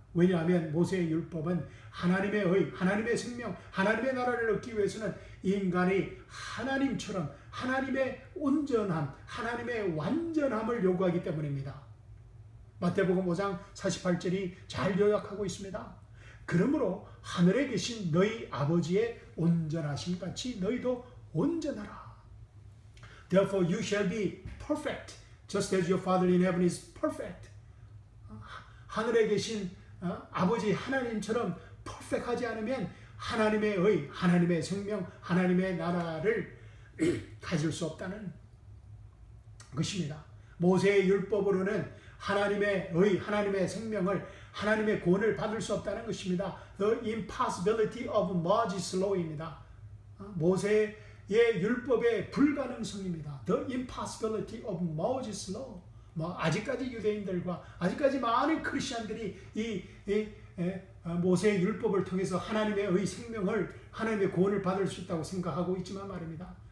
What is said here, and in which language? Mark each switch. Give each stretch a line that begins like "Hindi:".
Korean: 왜냐하면 모세의 율법은 하나님의 의, 하나님의 생명, 하나님의 나라를 얻기 위해서는 인간이 하나님처럼 하나님의 온전함, 하나님의 완전함을 요구하기 때문입니다. 마태복음 5장 48절이 잘 요약하고 있습니다. 그러므로 하늘에 계신 너희 아버지의 온전하심 같이 너희도 온전하라.
English: Therefore you shall be perfect, just as your Father in heaven is perfect.
Korean: 하늘에 계신 아버지 하나님처럼 퍼펙트하지 않으면 하나님의 의, 하나님의 생명, 하나님의 나라를 가질 수 없다는 것입니다. 모세의 율법으로는 하나님의 의, 하나님의 생명을, 하나님의 구원을 받을 수 없다는 것입니다.
English: The impossibility of Moses law입니다.
Korean: 모세의 율법의 불가능성입니다.
English: The impossibility of Moses law.
Korean: 아직까지 유대인들과 아직까지 많은 크리스천들이 이 모세의 율법을 통해서 하나님의 의 생명을, 하나님의 구원을 받을 수 있다고 생각하고 있지만 말입니다.